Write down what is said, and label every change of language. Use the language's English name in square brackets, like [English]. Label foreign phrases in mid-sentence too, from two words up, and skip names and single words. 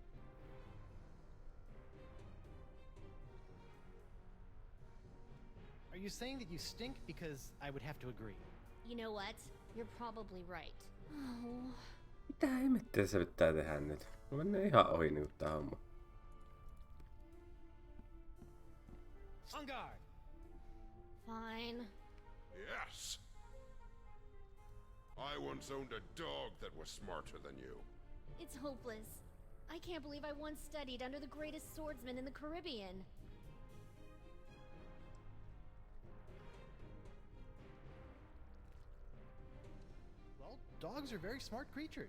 [English] Are you saying that you stink? Because I would have to agree. You know what? You're probably right. Oh. [Finnish] Mitä hemmettiä se pitää tehdä nyt? Mä menen ihan ohi nyt tää homma. [English] On guard! Fine. Yes! I once owned a dog that was smarter than you. It's hopeless. I can't believe I once studied under the greatest swordsman in the Caribbean. Well, dogs are very smart creatures.